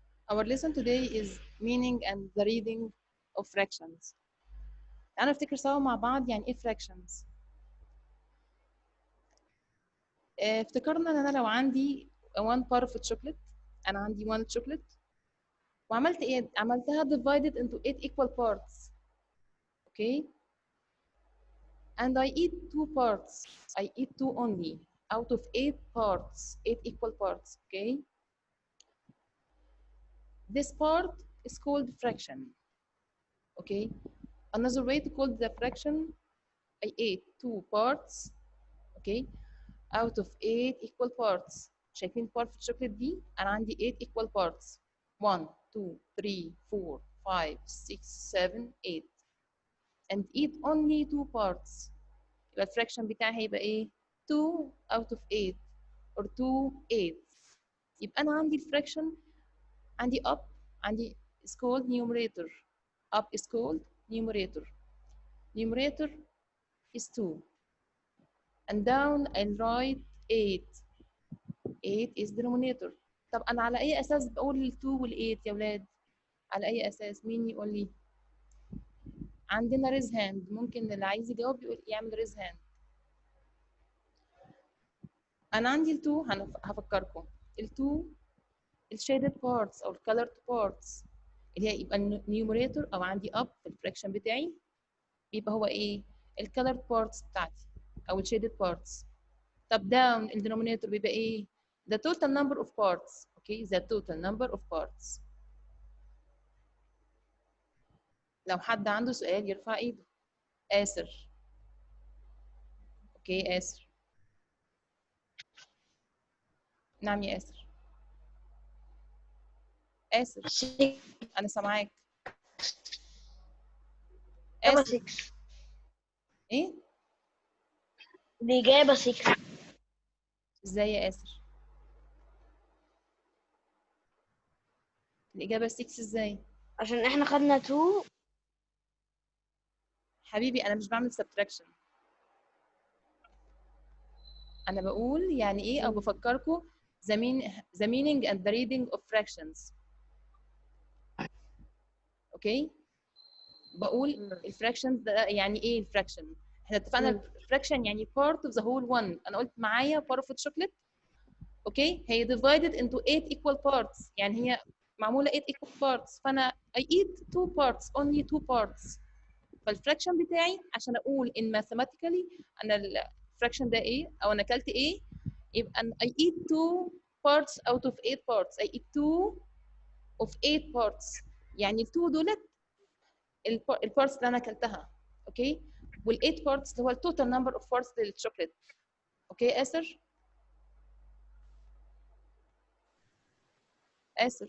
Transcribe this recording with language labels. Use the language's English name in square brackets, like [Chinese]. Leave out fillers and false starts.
[English] Our lesson today is meaning and the reading of fractions. [Arabic] تعالوا نفتكر سوا مع بعض يعني ايه fractions. افتكرنا ان انا لو عندي 1 bar of chocolate، انا عندي 1 chocolate وعملت ايه؟ عملتها [English] divided into 8 equal parts. Okay? And I eat 2 parts. I eat 2 only out of 8 parts, 8 equal parts. Okay? This part is called fraction. Okay? Another way to call the fraction, I ate 2 parts. Okay? Out of 8 equal parts. [Arabic] شايفين part في الشوكليت دي؟ أنا عندي 8 equal parts. [English] 1 2 3 4 5 6 7 8 and eat only 2 parts. [Arabic] يبقى الفراكشن بتاعي هيبقى إيه؟ [English] 2 out of 8 or 2 8. [Arabic] يبقى أنا عندي الفراكشن عندي up عندي [English] is called numerator. Up is called numerator. Numerator is 2. And down I'll write 8. 8 is denominator. [Arabic] طب أنا على أي أساس بقول ال 2 وال 8 يا ولاد؟ على أي أساس؟ مين يقول لي؟ عندنا ريز هاند، ممكن اللي عايز يجاوب يقول يعمل ريز هاند. أنا عندي ال 2 هفكركم. ال 2 الشيدد بارتس أو الكالرد بارتس اللي هي يبقى النيوميريتور أو عندي أب في الفراكشن بتاعي بيبقى هو إيه؟ الكالرد بارتس بتاعتي أو الشيدد بارتس. طب داون الدينومينيتور بيبقى إيه؟ [English] the total number of parts. Okay, the total number of parts. [Arabic] لو حد عنده سؤال يرفع ايده. آسر. اوكي آسر. نعم يا آسر. آسر أنا سامعاك. آسر. إيه؟ الإجابة 6. إزاي يا آسر؟ الإجابة 6 إزاي؟ عشان إحنا خدنا 2. حبيبي أنا مش بعمل subtraction. أنا بقول يعني إيه أو بفكركم [English] the meaning and the reading of fractions. [Arabic] أوكي؟ بقول الفراكشنز ده يعني إيه الفراكشن؟ إحنا اتفقنا الفراكشن يعني [English] part of the whole one. [Arabic] أنا قلت معايا [English] part of chocolate. Okay هي divided into 8 equal parts [Arabic] يعني هي معموله [English] 8 equal parts فانا I eat 2 parts only 2 parts فالفراكشن بتاعي عشان اقول in mathematically انا الفراكشن ده ايه او انا اكلت ايه يبقى I eat 2 parts out of 8 parts. I eat 2 of 8 parts [Arabic] يعني ال 2 دولت البارتس اللي انا اكلتها. اوكي وال 8 parts اللي هو التوتال نمبر اوف parts للشوكليت. اوكي آسر؟ آسر.